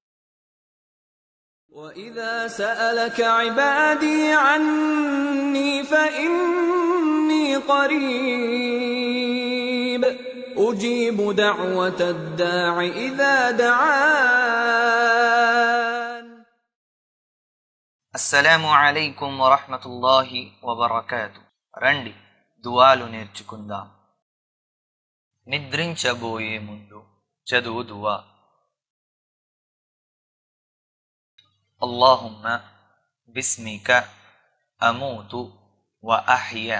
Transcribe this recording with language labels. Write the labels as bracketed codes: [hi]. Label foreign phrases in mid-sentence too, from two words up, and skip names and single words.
[ar] وإذا سألك عبادي عني فإني قريب أجيب دعوة الداع إذا دعان. السلام عليكم ورحمة الله وبركاته. [te] రండి దువాలు నేర్చుకుందాం. నిద్రించబోయే ముందు చదువు దువా. [ar] اللهم باسمك أموت وأحيا.